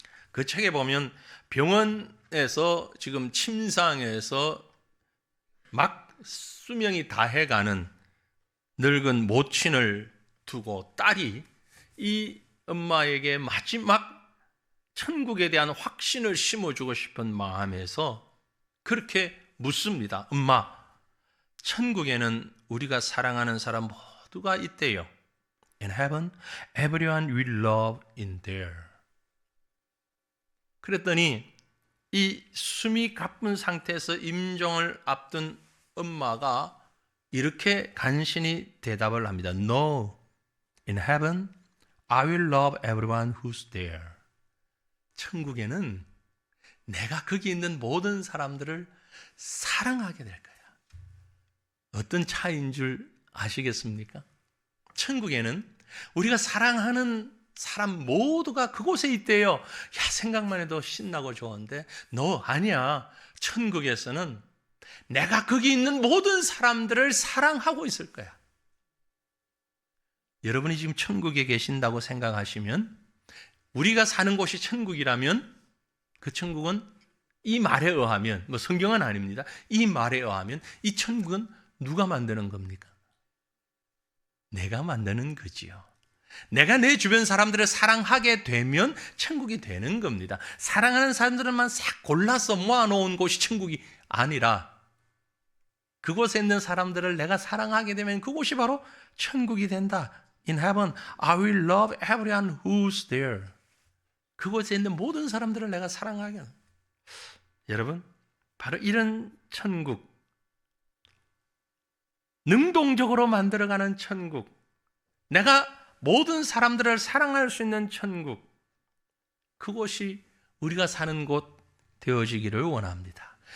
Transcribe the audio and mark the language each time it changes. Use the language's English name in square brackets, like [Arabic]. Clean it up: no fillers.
[Korean] 그 책에 보면 병원에서 지금 침상에서 막 수명이 다해가는 늙은 모친을 두고 딸이 이 엄마에게 마지막 천국에 대한 확신을 심어주고 싶은 마음에서 그렇게 묻습니다. 엄마, 천국에는 우리가 사랑하는 사람 모두가 있대요. [English] In heaven, everyone we love in there. [Korean] 그랬더니 이 숨이 가쁜 상태에서 임종을 앞둔 엄마가 이렇게 간신히 대답을 합니다. [English] No, in heaven, I will love everyone who's there. [Korean] 천국에는 내가 거기 있는 모든 사람들을 사랑하게 될 거야. 어떤 차이인 줄 아시겠습니까? 천국에는 우리가 사랑하는 사람 모두가 그곳에 있대요. 야, 생각만 해도 신나고 좋은데 너 아니야. 천국에서는 내가 거기 있는 모든 사람들을 사랑하고 있을 거야. 여러분이 지금 천국에 계신다고 생각하시면, 우리가 사는 곳이 천국이라면 그 천국은 이 말에 의하면, 성경은 아닙니다. 이 말에 의하면 이 천국은 누가 만드는 겁니까? 내가 만드는 거지요. 내가 내 주변 사람들을 사랑하게 되면 천국이 되는 겁니다. 사랑하는 사람들만 싹 골라서 모아놓은 곳이 천국이 아니라 그곳에 있는 사람들을 내가 사랑하게 되면 그곳이 바로 천국이 된다. [English] In heaven, I will love everyone who's there. [Korean] 그곳에 있는 모든 사람들을 내가 사랑하게. 여러분, 바로 이런 천국, 능동적으로 만들어가는 천국, 내가 모든 사람들을 사랑할 수 있는 천국, 그곳이 우리가 사는 곳 되어지기를 원합니다.